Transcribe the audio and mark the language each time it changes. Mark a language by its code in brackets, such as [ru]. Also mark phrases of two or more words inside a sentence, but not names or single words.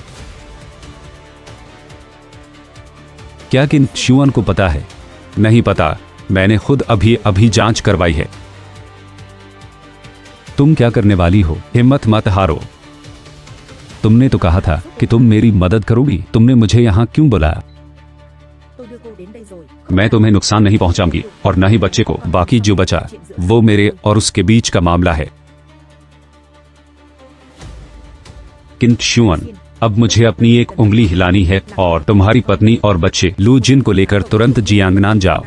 [hi] क्या किन शुअन को पता है? नहीं पता, मैंने खुद अभी जांच करवाई है। तुम क्या करने वाली हो? हिम्मत मत हारो। तुमने तो कहा था कि तुम मेरी मदद करोगी। तुमने मुझे यहाँ क्यों बुलाया? [vi] Tôi đưa cô đến đây rồi. [hi] मैं तुम्हें नुकसान नहीं पहुंचाऊंगी और न ही बच्चे को। बाकी जो बचा वो मेरे और उसके बीच का मामला है। किन शुअन, अब मुझे अपनी एक उंगली हिलानी है और तुम्हारी पत्नी और बच्चे लू जिन को लेकर तुरंत जियांगनान जाओ।